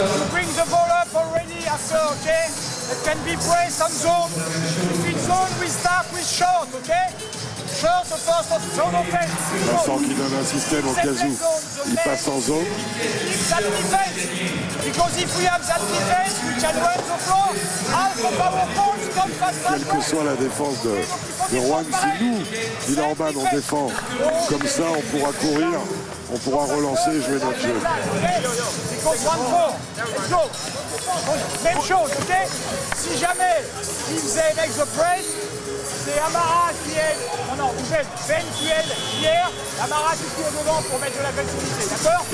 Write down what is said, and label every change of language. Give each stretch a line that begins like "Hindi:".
English: Bring the ball up already after, okay? It can be press and zone. If it's zone, we start with short, okay? Short, the first of zone offense.
French: Vincent qui donne un système au cas où il passe en zone.
English: Keep that defense. Because if we have that defense, we can run the floor. Half of our points come fast.
French: Quelle que soit la défense de Rouen, si nous, Villeurbanne, on défend comme ça, on pourra courir, on pourra relancer et jouer notre jeu.
English: Because 1-4, let's go.
French: Même chose, ok? Si jamais ils faisaient avec the press, c'est Amara qui aide, Ben qui aide hier, Amara qui tire devant pour mettre de l'agressivité, d'accord?